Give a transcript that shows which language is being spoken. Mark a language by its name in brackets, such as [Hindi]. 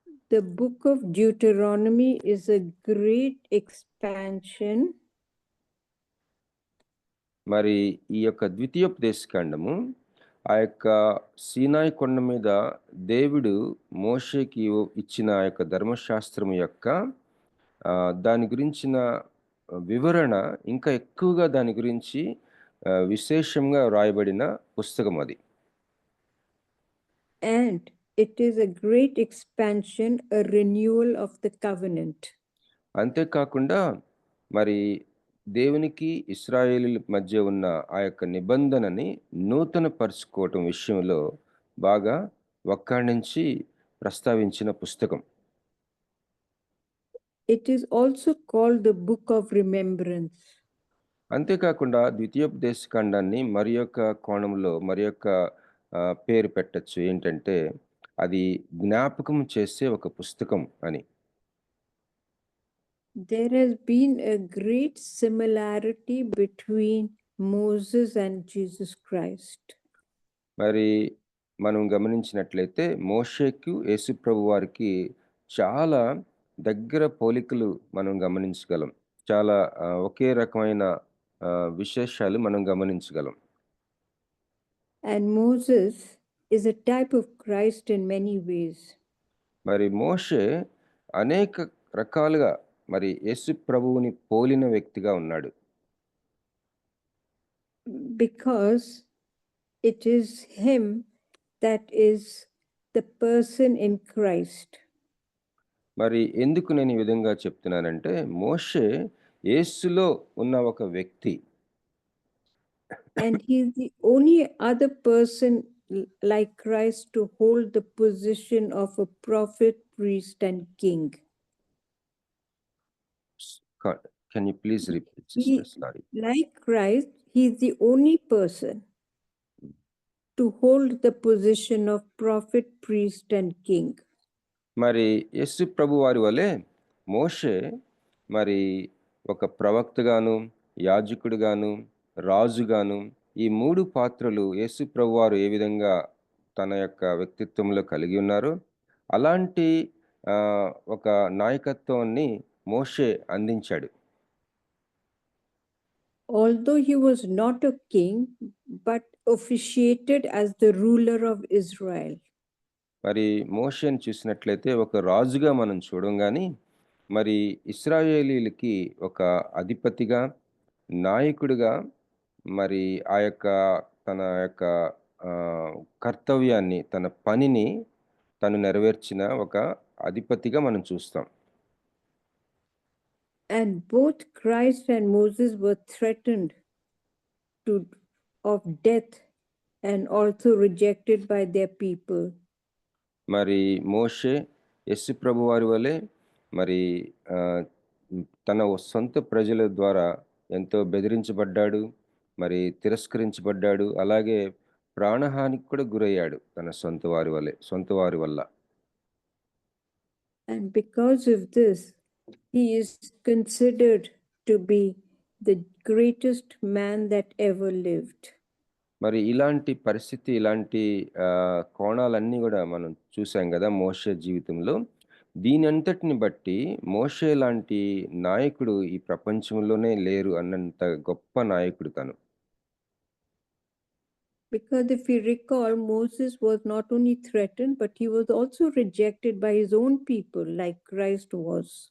[English] the book of Deuteronomy is a great expansion. [Telugu] మరి ఈ యొక్క ద్వితీయోపదేశకాండము ఆ యొక్క సీనాయి కొండ మీద దేవుడు మోషేకి ఇచ్చిన ఆ యొక్క ధర్మశాస్త్రము యొక్క దాని గురించిన వివరణ ఇంకా ఎక్కువగా దాని గురించి విశేషంగా రాయబడిన పుస్తకం అది. [English] And it is a great expansion, a renewal of the covenant. [Telugu] అంతేకాకుండా మరి దేవునికి ఇశ్రాయేలీల మధ్య ఉన్న ఆ యొక్క నిబంధనని నూతన పరుచుకోవటం విషయంలో బాగా వక్కాణించి ప్రస్తావించిన పుస్తకం. [English] It is also called the book of remembrance. [Telugu] అంతేకాకుండా ద్వితీయోపదేశకాండాన్ని మరి యొక్క కోణంలో మరి యొక్క పేరు పెట్టచ్చు, ఏంటంటే అది జ్ఞాపకం చేసే ఒక పుస్తకం అని. [English] There has been a great similarity between Moses and Jesus Christ. [Telugu] మరి మనం గమనించినట్లయితే మోషేకు యేసుప్రభు వారికి చాలా దగ్గర పోలికలు మనం గమనించగలం. చాలా ఒకే రకమైన విశేషాలు మనం గమనించగలం. [English] And Moses is a type of Christ in many ways. [Telugu] మరి మోషే అనేక రకాలుగా మరి యేసు ప్రభువుని పోలిన వ్యక్తిగా ఉన్నాడు. [English] Because it is him that is the person in Christ. [Telugu] మరి ఎందుకు నేను ఈ విధంగా చెప్తున్నానంటే మోషే యేసులో ఉన్న ఒక వ్యక్తి. [English] And he is the only other person like Christ to hold the position of a prophet, priest, and king. Can you please repeat, sister? Sorry. Like Christ, he is the only person to hold the position of prophet, priest, and king. [Telugu] మరి యేసు ప్రభు వారి వలె మోషే మరి ఒక ప్రవక్తగాను, యాజకుడుగాను, రాజుగాను, ఈ 3 పాత్రలు యేసు ప్రభు వారు ఏ విధంగా తన యొక్క వ్యక్తిత్వంలో కలిగి ఉన్నారో అలాంటి ఒక నాయకత్వాన్ని మోషే అందించాడు. [English] although he was not a king, but officiated as the ruler of Israel. [Telugu] మరి మోషేని చూసినట్లయితే ఒక రాజుగా మనం చూడం కానీ మరి ఇశ్రాయేలీలకి ఒక అధిపతిగా నాయకుడిగా మరి ఆ యొక్క తన యొక్క కర్తవ్యాన్ని తన పనిని తను నెరవేర్చిన ఒక అధిపతిగా మనం చూస్తాం. [English] And both Christ and Moses were threatened of death and also rejected by their people. [Telugu] మరి మోషే యేసు ప్రభు వారి వలె మరి తన సొంత ప్రజల ద్వారా ఎంతో బెదిరించబడ్డాడు, మరి తిరస్కరించబడ్డాడు, అలాగే ప్రాణహానికి కూడా గురయ్యాడు తన సొంత వారి వల్ల. [English] And because of this, he is considered to be the greatest man that ever lived. [Telugu] మరి ఇలాంటి పరిస్థితి, ఇలాంటి కోణాలన్నీ కూడా మనం చూసాం కదా మోషే జీవితంలో. దీని అంతటిని బట్టి మోషే లాంటి నాయకుడు ఈ ప్రపంచంలోనే లేరు అన్నంత గొప్ప నాయకుడు తను. [English] Because if we recall, Moses was not only threatened, but he was also rejected by his own people, like Christ was.